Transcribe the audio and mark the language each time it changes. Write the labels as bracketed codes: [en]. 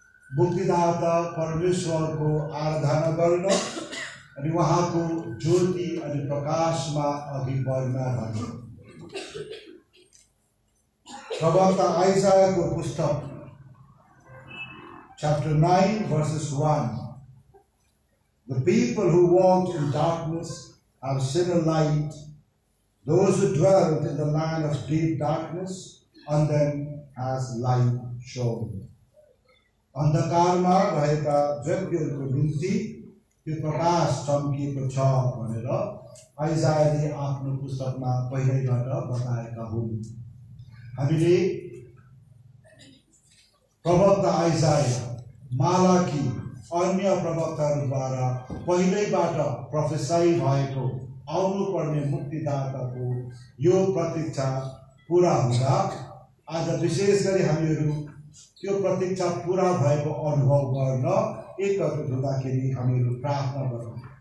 [ne] मुक्तिदाता परमेश्वरको आराधना गर्न अनि उहाँको ज्योति अनि प्रकाशमा अघि बढ्न भन्नु। प्रवक्ता आइसायाको पुस्तक [en] Chapter 9 verses 1. The people who walked in darkness have seen a light. Those who dwelt in the land of deep darkness, on them has light shone. [ne] अन्धकारमा रहेका व्यक्तिहरूको निम्ति त्यो प्रकाश चम्किएको छ भनेर आइसायाले आफ्नो पुस्तकमा पहिल्यैबाट बताएका हुन्। हामीले प्रवक्ता आइसाया, मालाकी, अन्य प्रवक्ताहरूद्वारा पहिल्यैबाट प्रोफेसाई भएको आउनुपर्ने मुक्तिदाताको यो प्रतीक्षा पूरा हुँदा आज विशेष गरी हामीहरू त्यो प्रतीक्षा पूरा भएको अनुभव गर्न एकत्रित हुँदाखेरि हामीहरू प्रार्थना गरौँ।